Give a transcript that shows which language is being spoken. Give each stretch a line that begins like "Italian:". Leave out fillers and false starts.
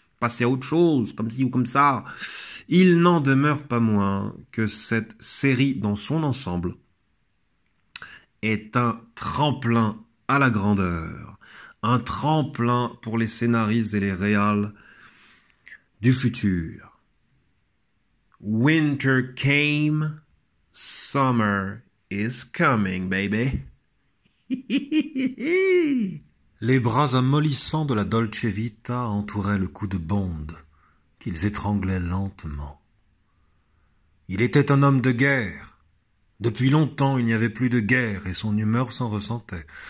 French: Passer à autre chose, comme ci ou comme ça. Il n'en demeure pas moins que cette série dans son ensemble est un tremplin à la grandeur, un tremplin pour les scénaristes et les réals du futur.
English: Winter came, summer is coming, baby.
French: Les bras amollissants de la Dolce Vita entouraient le cou de Bond, qu'ils étranglaient lentement. Il était un homme de guerre. Depuis longtemps, il n'y avait plus de guerre et son humeur s'en ressentait.